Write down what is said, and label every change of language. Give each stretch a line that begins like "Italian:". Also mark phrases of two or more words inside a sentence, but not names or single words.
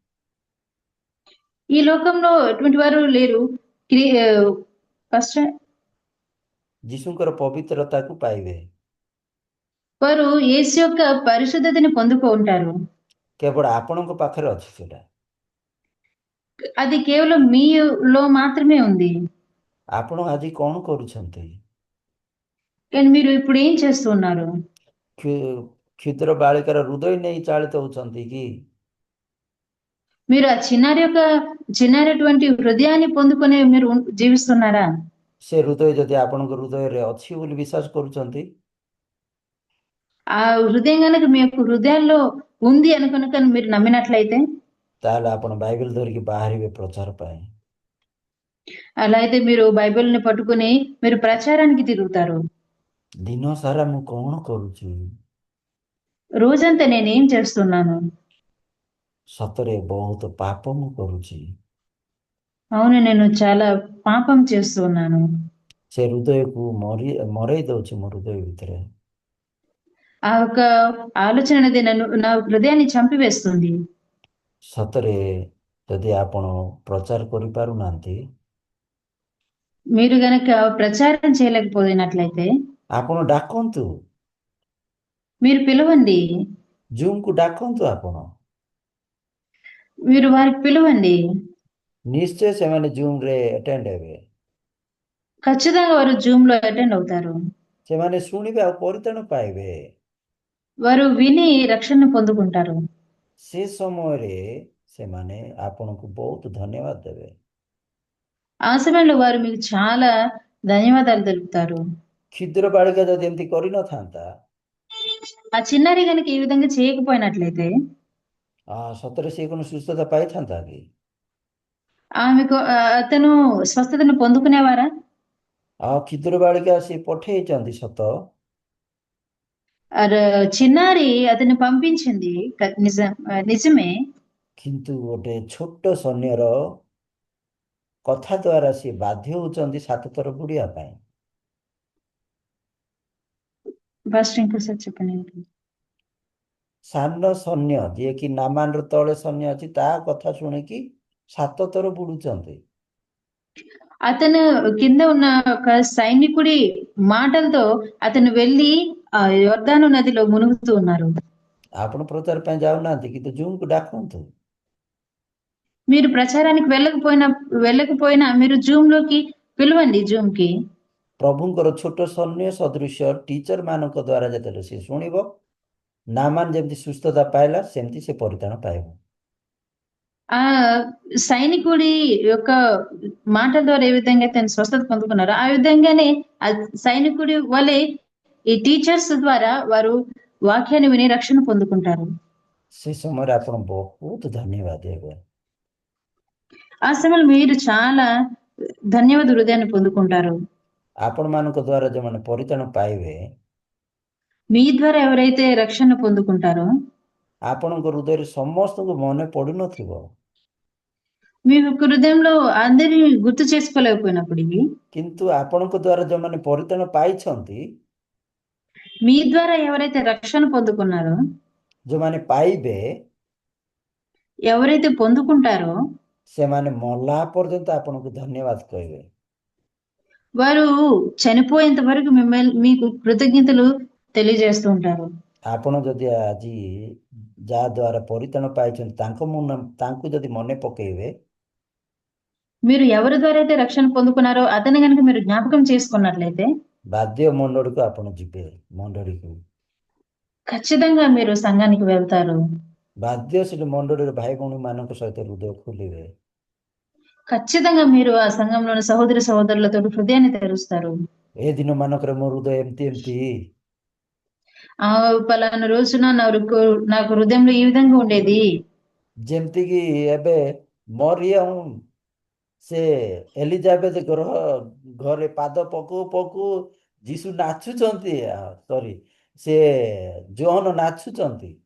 Telugu: ఈ లోకంలో ఎటువంటి వారు లేరు. ఫస్ట్
Odia: ଯୀଶୁଙ୍କର ପବିତ୍ରତାକୁ ପାଇବେ।
Telugu: వారు యేసు యొక్క పరిశుద్ధతని పొందుకుంటారు.
Odia: କେବଳ ଆପଣଙ୍କ ପାଖରେ ଅଛି ସେଟା।
Telugu: అది కేవలం మీలో మాత్రమే ఉంది.
Odia: ଆପଣ ଆଜି କ'ଣ କରୁଛନ୍ତି?
Telugu: కానీ మీరు ఇప్పుడు ఏం చేస్తూ ఉన్నారు?
Odia: କ୍ଷୁଦ୍ର ବାଳିକାର ହୃଦୟ ନେଇ ଚାଳିତ ହଉଛନ୍ତି କି?
Telugu: మీరు ఆ చిన్నారటువంటి హృదయాన్ని పొందుకొని మీరు జీవిస్తున్నారా?
Odia: ସେ ହୃଦୟ ଯଦି ଆପଣଙ୍କ ହୃଦୟରେ ଅଛି ବୋଲି ବିଶ୍ୱାସ କରୁଛନ୍ତି,
Telugu: ఆ హృదయం గనక మీ యొక్క హృదయాల్లో ఉంది అనుకనుక మీరు నమ్మినట్లయితే
Odia: ତାହେଲେ ଆପଣ ବାଇବେଲ ଧରିକି ବାହାରିବେ ପ୍ରଚାର ପାଇଁ।
Telugu: అలా అయితే మీరు బైబిల్‌ని పట్టుకొని మీరు ప్రచారానికి తిరుగుతారు.
Odia: ଦିନ ସାରା ମୁଁ କ'ଣ କରୁଛି?
Telugu: రోజంతా నేనేం చేస్తున్నాను?
Odia: ସତରେ ବହୁତ ପାପ ମୁଁ କରୁଛି।
Telugu: అవును, నేను చాలా పాపం చేస్తున్నాను.
Odia: ସେ ହୃଦୟକୁ ମରେଇ ଦଉଛି ମୋ ହୃଦୟ ଭିତରେ।
Telugu: ఆ యొక్క ఆలోచన అనేది నా హృదయాన్ని చంపివేస్తుంది.
Odia: ସତରେ ଯଦି ଆପଣ ପ୍ରଚାର କରିପାରୁନାହାନ୍ତି,
Telugu: మీరు గనక ప్రచారం చేయలేకపోయినట్లయితే
Odia: ଆପଣ ଡାକନ୍ତୁ।
Telugu: మీరు పిలవండి.
Odia: ଜୁମ୍କୁ ଡାକନ୍ତୁ ଆପଣ।
Telugu: మీరు వారికి పిలవండి.
Odia: ନିଶ୍ଚୟ ସେମାନେ ଜୁମ୍ରେ ଆଟେଣ୍ଡ ହେବେ।
Telugu: ఖచ్చితంగా వారు జూమ్‌లో అటెండ్ అవుతారు.
Odia: ସେମାନେ ଶୁଣିବେ ଆଉ ପରିତ୍ରାଣ ପାଇବେ।
Telugu: వారు విని రక్షణను పొందుకుంటారు.
Odia: ସେ ସମୟରେ ସେମାନେ ଆପଣଙ୍କୁ ବହୁତ ଧନ୍ୟବାଦ ଦେବେ।
Telugu: ఆ సమయంలో వారు మీకు చాలా ధన్యవాదాలు తెలుపుతారు.
Odia: କ୍ଷୁଦ୍ର ବାଳିକା ଯଦି ଏମିତି କରିନଥାନ୍ତା,
Telugu: ఆ చిన్నారి గనుక ఈ విధంగా చేయకపోయినట్లయితే
Odia: ସତରେ ସେ କ'ଣ ସୁସ୍ଥତା ପାଇଥାନ୍ତା କି?
Telugu: అతను స్వస్థతను పొందుకునేవారా?
Odia: କ୍ଷୁଦ୍ର ବାଳିକା ସେ ପଠେଇଛନ୍ତି ସତ,
Telugu: చిన్నారి అతన్ని పంపించింది నిజమే.
Odia: କିନ୍ତୁ ଗୋଟେ ଛୋଟ ସୈନ୍ୟର କଥା ଦ୍ୱାରା ସେ ବାଧ୍ୟ ହଉଛନ୍ତି 7 ଥର ବୁଡ଼ିବା ପାଇଁ।
Telugu: ఫస్ట్ ఇంకోసారి చెప్పండి.
Odia: ସାନ ସୈନ୍ୟ ଯିଏକି ନାମାନର ତଳେ ସୈନ୍ୟ ଅଛି ତା କଥା ଶୁଣିକି 7 ଥର ବୁଡୁଛନ୍ତି।
Telugu: అతను కింద ఉన్న ఒక సైనికుడి మాటలతో అతను వెళ్లి యొర్దాను నదిలో మునుగుతూ ఉన్నారు.
Odia: ଆପଣ ପ୍ରଚାର ପାଇଁ ଯାଉନାହାନ୍ତି କିନ୍ତୁ ଜୁମ୍କୁ ଡାକନ୍ତୁ।
Telugu: మీరు ప్రచారానికి వెళ్ళకపోయినా మీరు జూమ్‌లోకి పిలవండి జూమ్‌కి.
Odia: ପ୍ରଭୁଙ୍କର ଛୋଟ ସୈନ୍ୟ ସଦୃଶ୍ୟ ଟିଚର ମାନଙ୍କ ଦ୍ୱାରା ଯେତେବେଳେ ସେ ଶୁଣିବ, ନାମାନ ଯେମିତି ସୁସ୍ଥତା ପାଇଲା ସେମିତି ସେ ପରିତ୍ରାଣ ପାଇବ।
Telugu: ఆ సైనికుడి యొక్క మాటల ద్వారా ఏ విధంగా అయితే ఆయన స్వస్థత పొందుకున్నారో ఆ విధంగానే ఆ సైనికుడి వలె ఈ టీచర్స్ ద్వారా వారు వాక్యాన్ని విని రక్షణ పొందుకుంటారు.
Odia: ସେ ସମୟରେ ଆପଣ ବହୁତ ଧନ୍ୟବାଦ ଦେବେ।
Telugu: ఆ సమయంలో మీరు చాలా ధన్యవాద హృదయాన్ని పొందుకుంటారు.
Odia: ଆପଣମାନଙ୍କ ଦ୍ୱାରା ଯେଉଁମାନେ ପରିତ୍ରାଣ ପାଇବେ,
Telugu: మీ ద్వారా ఎవరైతే రక్షణ పొందుకుంటారో
Odia: ଆପଣଙ୍କ ହୃଦୟରେ ସମସ୍ତଙ୍କୁ ମନେ ପଡୁନଥିବ,
Telugu: మీ యొక్క హృదయంలో అందరిని గుర్తు చేసుకోలేకపోయినప్పటికీ,
Odia: କିନ୍ତୁ ଆପଣଙ୍କ ଦ୍ୱାରା ଯେଉଁମାନେ ପରିତ୍ରାଣ ପାଇଛନ୍ତି,
Telugu: మీ ద్వారా ఎవరైతే రక్షణ పొందుకున్నారో,
Odia: ଯେଉଁମାନେ ପାଇବେ,
Telugu: ఎవరైతే పొందుకుంటారో,
Odia: ସେମାନେ ମଲା ପର୍ଯ୍ୟନ୍ତ ଆପଣଙ୍କୁ ଧନ୍ୟବାଦ କହିବେ।
Telugu: వారు చనిపోయేంత వరకు మీకు కృతజ్ఞతలు తెలియజేస్తూ ఉంటారు.
Odia: ଆପଣ ଯଦି ଆଜି ଯାହା ଦ୍ୱାରା ପରିତ୍ରାଣ ପାଇଛନ୍ତି ତାଙ୍କୁ ଯଦି ମନେ ପକେଇବେ,
Telugu: మీరు ఎవరి ద్వారా అయితే రక్షణ పొందుకున్నారో అతన్ని గనుక మీరు జ్ఞాపకం చేసుకున్నట్లయితే,
Odia: ବାଦ୍ୟ ମଣ୍ଡଳୀକୁ ଆପଣ ଯିବେ, ମଣ୍ଡଳୀକୁ
Telugu: ఖచ్చితంగా మీరు సంఘానికి వెళ్తారు.
Odia: ବାଦ୍ୟ ସେଠି ମଣ୍ଡଳୀର ଭାଇ ଭଉଣୀ ମାନଙ୍କ ସହିତ ହୃଦୟ ଖୋଲିବେ।
Telugu: ఖచ్చితంగా మీరు ఆ సంఘంలోని సహోదరి సహోదరులతో హృదయాన్ని తెరుస్తారు.
Odia: ଏ ଦିନ ମାନଙ୍କରେ ମୋ ହୃଦୟ ଏମିତି ଏମିତି,
Telugu: ఆ పలానా రోజున నాకు హృదయంలో ఈ విధంగా ఉండేది.
Odia: ଯେମିତିକି ଏବେ ମରିୟମ ସେ ଏଲିଜାବେଥ ଘରେ ପାଦ ପକଉ ପକଉ ଯୀଶୁ ନାଚୁଛନ୍ତି, ସରି ସେ ଜୋହନ ନାଚୁଛନ୍ତି।